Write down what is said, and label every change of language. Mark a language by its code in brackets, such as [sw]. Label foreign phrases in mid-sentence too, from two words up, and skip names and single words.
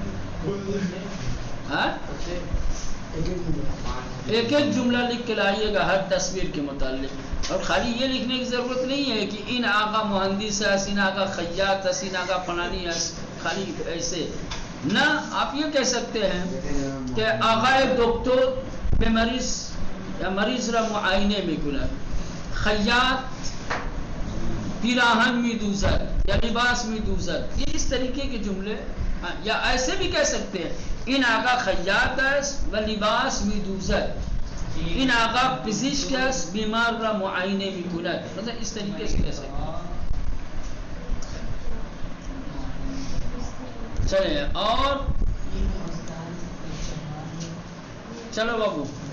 [ur] ہاں ایک ایک جملہ لکھ کے لائیے گا ہر تصویر کے متعلق. اور خالی یہ لکھنے کی ضرورت نہیں ہے کہ [fa] ان آقا مہندس [ur] ہے، [fa] ان آقا خیاط [ur] ہے، [fa] ان آقا فلانی [ur] ہے، خالی ایسے نہ. آپ یہ کہہ سکتے ہیں کہ [fa] آقا دکتر میں مریض یا مریض را معائنے میں کند، خیاط پیراہن می دوزد یا لباس می دوزد. [ur] یہ اس طریقے کے جملے. یا ایسے بھی کہہ سکتے ہیں [fa] ان آقا خیاط است و لباس می دوزد، این آقا پزشک است بیمار را معائنه می کند. [ur] مطلب اس طریقے سے کہہ سکتے ہیں. چلیں اور چلو بابو